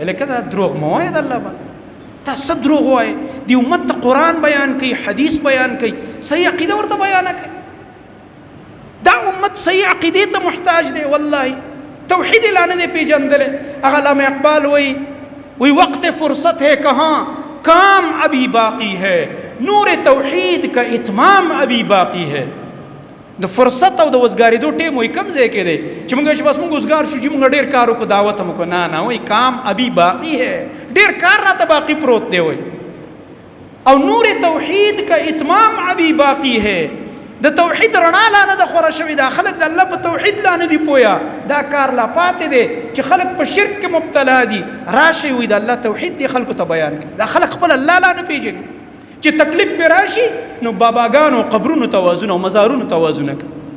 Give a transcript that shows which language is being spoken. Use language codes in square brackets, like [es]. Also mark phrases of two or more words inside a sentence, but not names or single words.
[ps] لکه دا دروغ مه وایه د الله باندې، دا څه دروغ وایې؟ دې امت ته قرآن بیان کوي، حدیث بیان کوي، صحیح عقیده ورته بیانه کوي. دا امت صحیح عقیدې ته محتاج دی. والله توحید لا نه دی پیژندلی. هغه علامه اقبال وی [ur] وقت فرصت ہے کہاں کام ابھی باقی ہے، نور توحید کا اتمام ابھی باقی ہے. [ps] د فرصت او د وزګارېدو ټیم وایي کم ځای کې دی چې موږ چې بس موږ وزګار شو چې موږ ډېر کار وکړو، دعوت هم وکړو. نه وایي [ur] کام ابھی باقی ہے، [ps] ډېر کار راته باقي پروت دی. وایي او [ur] نور توحید کا اتمام ابھی باقی ہے. [ps] د توحید رڼا لا نه ده خوره شوې ده، خلک د الله په توحید لا نه دي پویا. دا کار لا پاتې دی چې خلک په شرک کې مبتلا دي. راشي وي د الله توحید دی خلکو ته بیان کړي. دا خلک خپل الله لا نه پیژني. چې تکلیف پې راشي نو باباګانو قبرونو توازونه او مزارونو توازونه کوي.